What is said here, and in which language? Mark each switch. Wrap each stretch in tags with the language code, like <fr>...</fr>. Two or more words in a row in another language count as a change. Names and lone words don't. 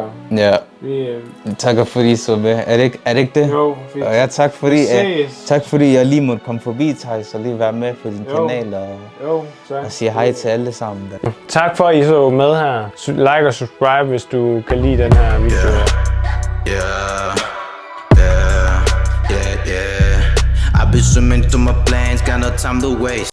<da>Ja, Vi, takker fordi så med. Er det ikke det? jo, Og ja, tak ses. fordi jeg lige måtte komme forbi, Thijs, og lige være med på din kanal Jo, tak. og sige hej til alle sammen. Der. Tak for, at I så med her. Like og subscribe, hvis du kan lide den her video.</da> <en>Yeah. I've been swimming through my plans, got no time to waste.</en>